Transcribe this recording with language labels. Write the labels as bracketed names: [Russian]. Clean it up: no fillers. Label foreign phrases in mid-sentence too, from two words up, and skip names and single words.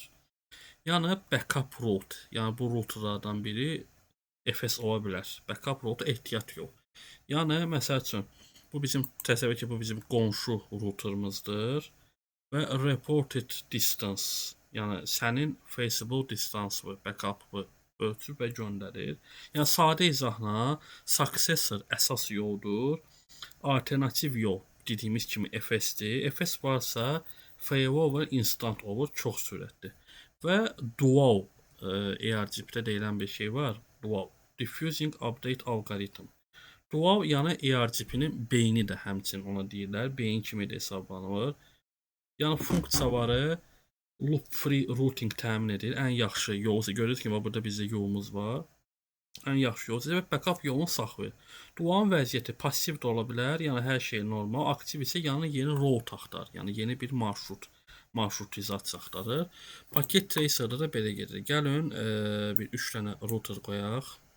[Azerbaijani] Yəni [English] backup route, [Azerbaijani] yəni bu routerlardan biri FS ola bilər. [English] Backup route [Azerbaijani] ehtiyat yox. Yəni məsəl üçün bu bizim təsəvvür ki, bu bizim qonşu routerımızdır və [English] reported distance, [Azerbaijani] yəni sənin [English] feasible distance backup-ı [Azerbaijani] ölçür və göndərir. Yəni sadə izahla successor əsas yoldur, alternativ yol dediyimiz kimi FS-dir. FS varsa [English] failover instant [Azerbaijani] olur, çox sürətli. Və dual ERGP-də deyilən bir şey var. [English] Dual diffusing update algoritm. [Azerbaijani] Dual yəni ERGP-nin beyni də həmçinin ona deyirlər. Beyin kimi də hesablanır. Yəni funksiyaları [English] loop free routing [Azerbaijani] təmin edir. Ən yaxşı yol. Görürsünüz ki, burada bizdə yolumuz var. Ən yaxşı yol və backup yolunu saxlayır. Dualın vəziyyəti passiv də ola bilər. Yəni hər şey normal. Aktiv isə yəni yeni route axtarır. Yəni yeni bir marşrutizasiya axtarır. Paket tracer'da da belə gedir. Gəlin bir 3 dənə router qoyaq.